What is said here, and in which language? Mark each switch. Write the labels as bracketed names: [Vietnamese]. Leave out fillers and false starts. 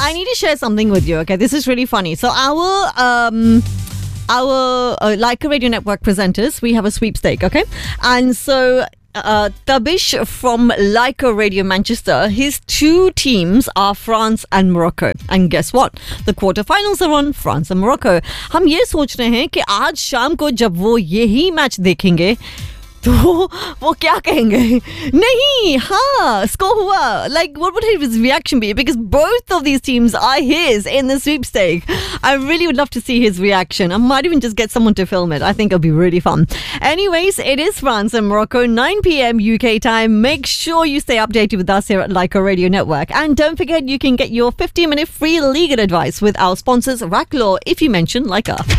[English] I need to share something with you, okay? This is really funny. So our Leica Radio Network presenters, we have a sweepstake, okay? And so Tabish from Leica Radio Manchester, his two teams are France and Morocco. And guess what? The quarterfinals are on France and Morocco. [Hindi] हम ये सोच रहे हैं कि आज शाम को जब वो यही मैच देखेंगे तो वो क्या कहेंगे? नहीं, हाँ, स्कोर हुआ. [English] Like, what would his reaction be? Because both of these teams are his in the sweepstake. I really would love to see his reaction. I might even just get someone to film it. I think it'll be really fun. Anyways, it is France and Morocco, 9 p.m. UK time. Make sure you stay updated with us here at Leica Radio Network. And don't forget, you can get your 15-minute free legal advice with our sponsors, Rack Law, if you mention Leica.